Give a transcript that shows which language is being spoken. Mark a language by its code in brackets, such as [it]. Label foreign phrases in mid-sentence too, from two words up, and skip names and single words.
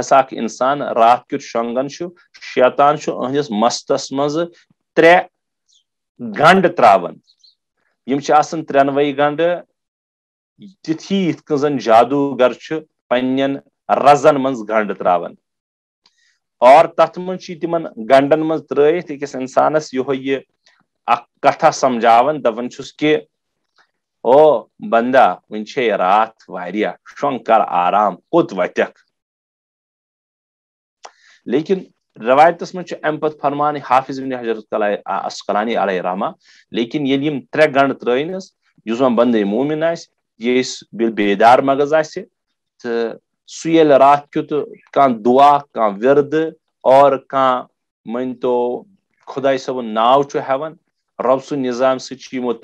[ks] ہسا اکھ انسان رات کیُتھ شۄنگان چھُ شیطان چھُ أہنٛدِس مستس منٛز 3 گنٛڈٕ تراوان یم چھِ آسان 3 گنٛڈٕ تِتھی یِتھ کٔنۍ زن جادوگر چھُ پننٮ۪ن رزن منٛز گنٛڈٕ تراوان اور تتھ منٛز چھِ تِمن گنٛڈن منٛز ترٲیِتھ أکِس انسانس یِہوے یہِ اکھ کتھا سمجھاوان دپان چھُس کہ او بندا وۄنۍ چھے رات واریاہ شۄنٛگ کر آرام کوٚت وتیکھ لیکن روایتس منٛز چھُ امہِ پتہٕ فرمان حافظ ابن حجر اسقلانی [ar] علیہ رحمہ [ks] لیکن ییٚلہِ یم 3 گنٛڈٕ ترٲینس یُس زن بندے مومن آسہِ یہِ بیدار مغز آسہِ تہٕ سُہ ییٚلہِ رات کیُتھ کانٛہہ دعا کانٛہہ وِردٕ اور کانٛہہ مٲنتو خۄداے صٲبُن ناو چھُ ہٮ۪وان رۄب سُنٛد نظام سۭتۍ چھُ یِمو